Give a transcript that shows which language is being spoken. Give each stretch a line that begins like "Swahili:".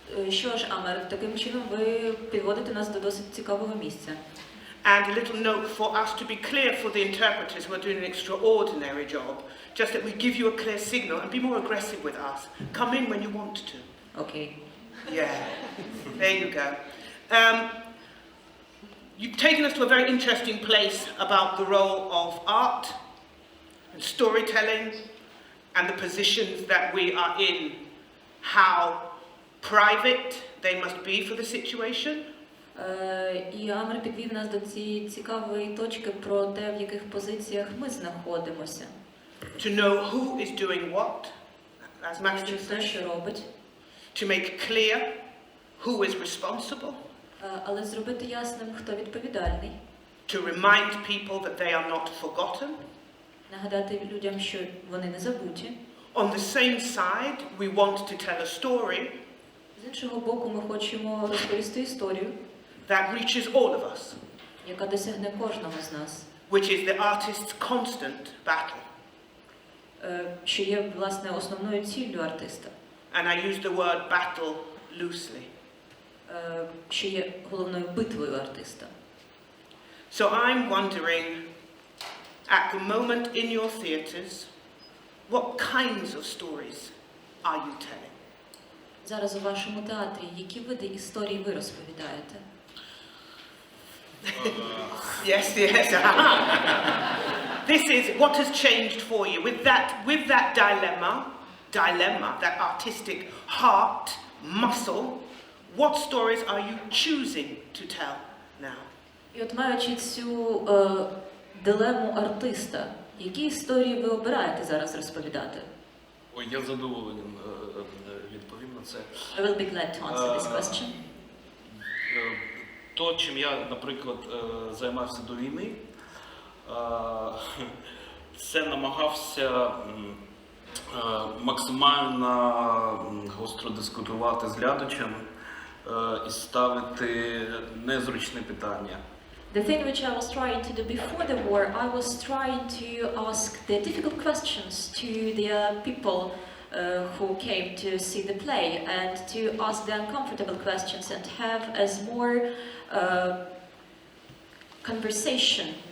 Ukrainian: Що ж, Амер, таким чином ви підводите нас до досить цікавого місця.
English: And a little note for us to be clear for the interpreters who are doing an extraordinary job, just that we give you a clear signal and be more aggressive with us. Come in when you want to. Okay. Yeah, there you go. You've taken us to a very interesting place about the role of art and storytelling and the positions that we are in, how private they must be for the situation.
Ukrainian: І Амер підвів нас до цієї цікавої точки про те, в яких позиціях ми знаходимося.
English: To know who is doing what, as Master said.
Ukrainian: Що робить.
English: To make clear who is responsible.
Ukrainian: Але зробити ясним, хто відповідальний.
English: To remind people that they are not forgotten.
Ukrainian: Нагадати людям, що вони не забуті.
English: On the same side, we want to tell a story.
Ukrainian: З іншого боку, ми хочемо розповісти історію,
English: that reaches all of us,
Ukrainian: яка досягне кожного з нас,
English: which is the artist's constant battle.
Ukrainian: Що є, власне, основною ціллю артиста.
English: And I use the word battle loosely.
Ukrainian: Що є головною битвою артиста.
English: So I'm wondering, at the moment in your theatres, what kinds of stories are you telling?
Ukrainian: Зараз у вашому театрі які види історій ви розповідаєте?
English: Yes. This is what has changed for you with that dilemma, that artistic heart, muscle. What stories are you choosing to tell now?
Ukrainian: І от маючи цю дилему артиста, які історії ви обираєте зараз розповідати? Ой, я задоволений відповім на це.
English: I will be glad to answer this question.
Ukrainian: То, чим я, наприклад, займався до війни, це намагався максимально гостро дискутувати з глядачем і ставити незручні питання.
English: The thing which I was trying to do before the war, I was trying to ask the difficult questions to the people who came to see the play, and to ask the uncomfortable questions and have as more conversation